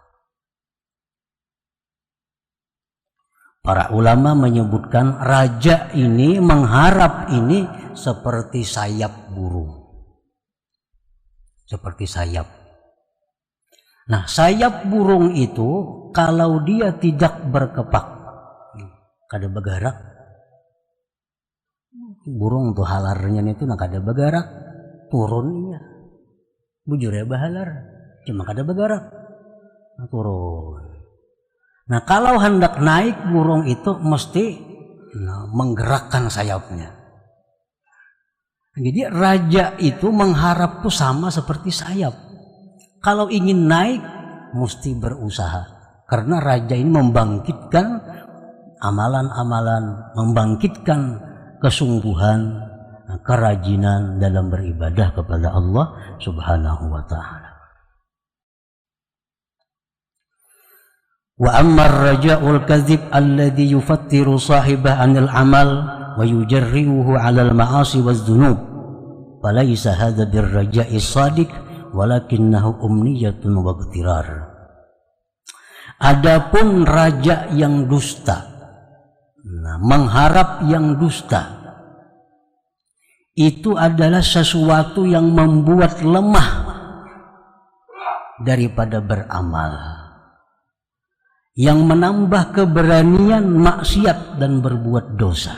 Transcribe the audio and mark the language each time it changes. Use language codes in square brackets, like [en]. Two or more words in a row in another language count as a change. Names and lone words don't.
[id] Para ulama menyebutkan raja ini, mengharap ini seperti sayap burung. Seperti sayap. Nah, sayap burung itu kalau dia tidak berkepak, [bjn] kada bergerak, burung tuh halarnya itu nak kada bergerak, turunnya bujur ya bahalar, cuma kada bergerak, nah, turun. [id] Nah, kalau hendak naik burung itu mesti menggerakkan sayapnya. Jadi raja itu mengharap tuh sama seperti sayap. Kalau ingin naik mesti berusaha. Karena raja ini membangkitkan amalan-amalan, membangkitkan kesungguhan, kerajinan dalam beribadah kepada Allah [ar] سبحانه وتعالى. وأما الرجاء الكاذب الذي يفتر صاحبه عن العمل ويجرئه على المعاصي والذنوب فليس هذا بالرجاء الصادق ولكنه أمنية واغترار. [id] Adapun raja yang dusta, mengharap yang dusta, itu adalah sesuatu yang membuat lemah daripada beramal, yang menambah keberanian maksiat dan berbuat dosa.